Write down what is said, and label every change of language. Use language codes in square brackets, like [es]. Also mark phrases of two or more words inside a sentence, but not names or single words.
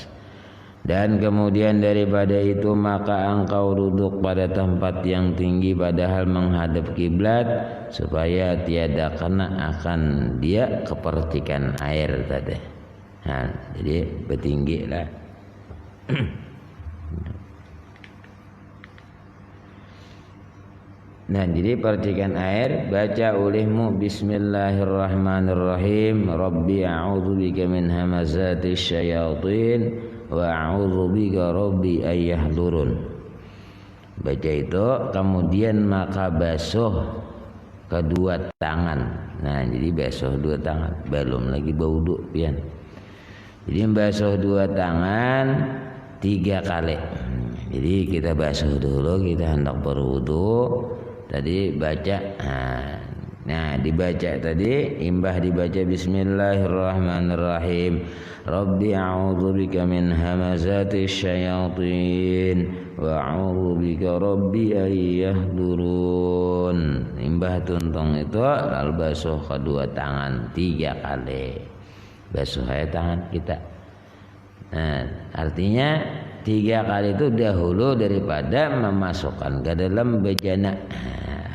[ms] Dan kemudian daripada itu maka engkau duduk pada tempat yang tinggi padahal menghadap kiblat, supaya tiada kena akan dia kepercikan air tadi. [id] Nah, jadi bertinggi lah. Nah, jadi percikan air baca olehmu bismillahirrahmanirrahim. [ar] رب أعوذ بك من همزات الشياطين وأعوذ بك رب أن يحضرون. [ms] Baca itu, kemudian maka basuh kedua tangan. [bjn] Nah, jadi basuh dua tangan, belum lagi berwudu pian. [id] Jadi basuh dua tangan 3 kali. Jadi kita basuh dulu, kita hendak berwudu. [bjn] Tadi baca, nah dibaca tadi, imbah dibaca bismillahirrahmanirrahim. [ar] رب أعوذ بك من همزات الشياطين وأعوذ بك رب أن يحضرون. [bjn] Imbah tuntung itu lalu basuh kedua tangan 3 kali. [id] Basuh tangan kita. [ms] Nah, artinya 3 kali itu dahulu daripada memasukkan ke dalam bejana.